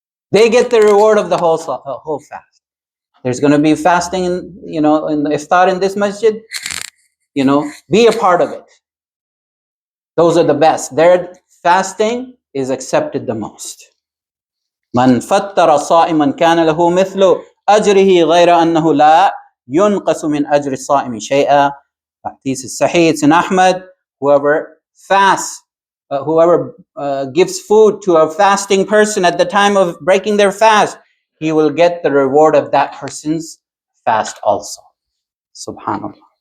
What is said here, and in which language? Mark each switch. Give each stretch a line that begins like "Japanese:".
English: They get the reward of the whole fast. There's going to be fasting in the iftar in this masjid. Be a part of it. Those are the best. Their fasting is accepted the most.
Arabic: من فطر صائما كان له مثل أجره غير أنه لا ينقص من أجر الصائم شيئا.
English: Hadith is Sahih, it's in Ahmad. Whoever fasts, whoever gives food to a fasting person at the time of breaking their fast, he will get the reward of that person's fast also. Subhanallah.